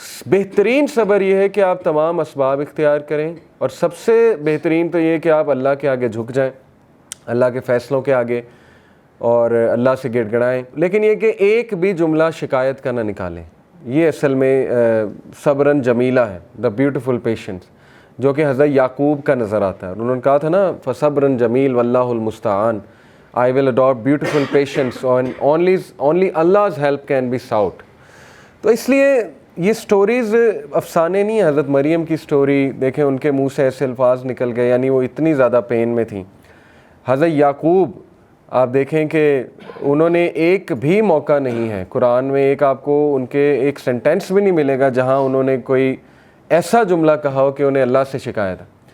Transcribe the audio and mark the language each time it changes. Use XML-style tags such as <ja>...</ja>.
<ur>بہترین صبر یہ ہے کہ آپ تمام اسباب اختیار کریں، اور سب سے بہترین تو یہ کہ آپ اللہ کے آگے جھک جائیں، اللہ کے فیصلوں کے آگے، اور اللہ سے گڑ گڑائیں. لیکن یہ کہ ایک بھی جملہ شکایت کا نہ نکالیں. یہ اصل میں صبرن جمیلہ ہے، دا بیوٹیفل پیشنس، جو کہ حضرت یعقوب کا نظر آتا ہے. انہوں نے کہا تھا نا</ur> <ar>فصبرن جمیل واللہ المستعان،</ar> <en>I will adopt beautiful patience and only Allah's help can be sought.</en> <ur>تو اس لیے یہ سٹوریز افسانے نہیں ہیں. حضرت مریم کی سٹوری دیکھیں، ان کے منہ سے ایسے الفاظ نکل گئے، یعنی وہ اتنی زیادہ پین میں تھیں. حضرت یعقوب آپ دیکھیں کہ انہوں نے ایک بھی موقع نہیں ہے قرآن میں، ایک آپ کو ان کے ایک سینٹینس بھی نہیں ملے گا جہاں انہوں نے کوئی ایسا جملہ کہا ہو کہ انہیں اللہ سے شکایت ہے.</ur>